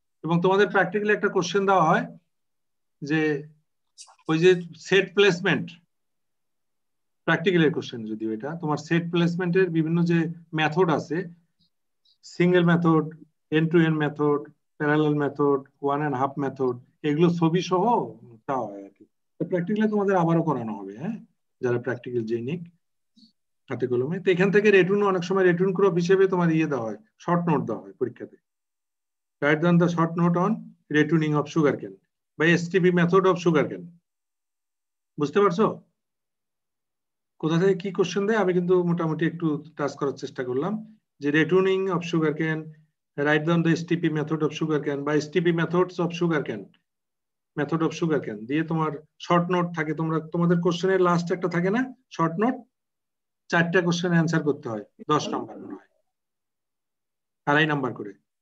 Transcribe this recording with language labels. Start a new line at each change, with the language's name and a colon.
Bangla: এবং তোমাদের প্র্যাকটিক্যালি একটা কোশ্চেন দেওয়া হয় যে ওই যে সেট প্লেসমেন্ট, প্র্যাকটিক্যালের কোশ্চেন যদিও এটা, তোমার সেট প্লেসমেন্টের বিভিন্ন যে মেথড আছে, single method, and two and method, parallel method, 1.5 method, এগুলো ছবি সহ দেওয়া হয় আর কি। প্র্যাকটিক্যালি তোমাদের আবারও করানো হবে, হ্যাঁ, যারা প্র্যাকটিক্যাল জেনিক হাতে কলমে। তো এখান থেকে রেটুন, অনেক সময় রেটুন ক্রপ হিসেবে তোমার ইয়ে দেওয়া হয়, শর্ট নোট দেওয়া হয় পরীক্ষাতে।
English: Write down the short note on retuning of sugarcane by STP method of sugarcane.
Bangla: বুঝতে পারছো কোথা থেকে কি কোশ্চেন দেয়? আমি কিন্তু মোটামুটি একটু টাচ করার চেষ্টা করলাম যে
English: ratooning of sugarcane, write down the STP method of sugarcane
Bangla: বা STP methods of sugarcane, method of sugarcane দিয়ে তোমার শর্ট নোট থাকে। তোমাদের কোশ্চেনের লাস্ট একটা থাকে না শর্ট নোট, 4টা কোশ্চেন অ্যান্সার করতে হয়, 10 নাম্বার মনে হয়, 2.5 নাম্বার করে।